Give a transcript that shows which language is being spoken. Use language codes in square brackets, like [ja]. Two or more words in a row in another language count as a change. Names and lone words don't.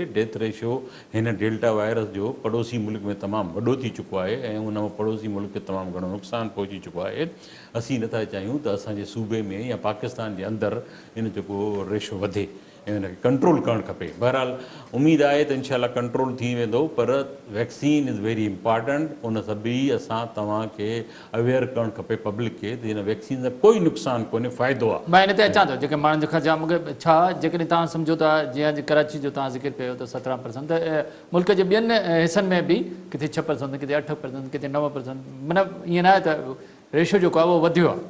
[en] death ratio [sd] हिन डेल्टा वायरस जो पड़ोसी मुल्क में तमामु वॾो थी चुको आहे ऐं उन पड़ोसी मुल्क खे तमामु घणो नुक़सानु पहुची चुको आहे। असीं नथा चाहियूं त असांजे सूबे में या पाकिस्तान जे अंदरि इन जेको रेशो वधे ऐं हुनखे कंट्रोल करणु खपे। बहरहाल उमेदु आहे त इनशाला कंट्रोल थी वेंदो, पर [en] vaccine is very important. [sd] उन सां बि असां तव्हांखे अवेयर करणु खपे पब्लिक खे त हिन वैक्सीन सां कोई नुक़सानु कोन्हे, फ़ाइदो आहे। मां हिन ते अचां थो जेके माण्हुनि खां जाम मूंखे छा जेकॾहिं तव्हां सम्झो था जीअं अॼु कराची जो तव्हां ज़िक्र कयो त 17% त मुल्क जे ॿियनि हिसनि में बि किथे 6%, किथे 8%, किथे 9%, मतिलबु ईअं न आहे त रेशो जेको आहे उहो वधियो आहे।